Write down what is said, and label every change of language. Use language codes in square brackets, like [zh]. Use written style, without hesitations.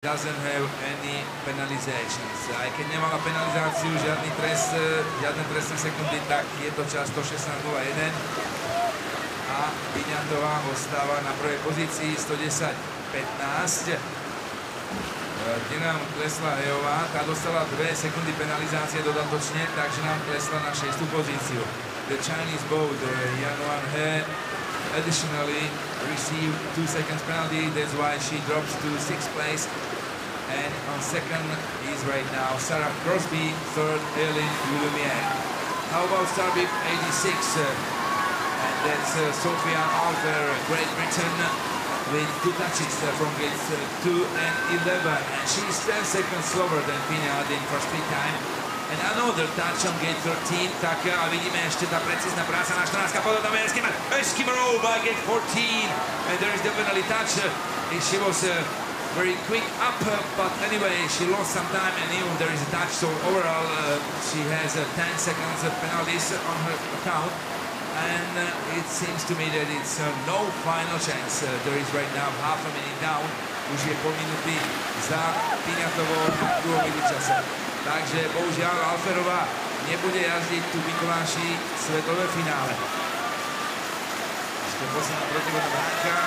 [en] doesn't have any penalizations. [sk] Aj keď nemala penalizáciu, žiadny trest, žiadne trestné sekundy, tak je to čas 116.01 a Piňatová ostáva na prvej pozícii 110.15. Kde nám klesla Hejová, tá dostala 2 sekundy penalizácie dodatočne, takže nám klesla na 6. pozíciu. [en] The Chinese boat, Yanwan He, additionally received 2 seconds penalty, that's why she drops to 6th place. And on second is right now Sarah Crosby, third Hélène Lumière. How about Starbip 86? And that's Sophia Alver, Great Britain, with 2 touches from gates 2 and 11. And she's 10 seconds slower than Piňa in for speed time. And another touch on gate 13, [sk] tak a vidíme ešte tá precízna práca na 14. Podobná Eskimov [en] by gate 14. And there is definitely touch. She was very quick up, but anyway, she lost some time and even there is a touch. So overall, she has 10 seconds penalties on her account. And it seems to me that it's no final chance. There is right now half a minute down. [sk] Už je pol minúty za Piňatovou na druhom medzičase. Takže bohužiaľ Alferová nebude jazdiť tu v Mikuláši svetové finále. Ešte posledná protivodná bránka.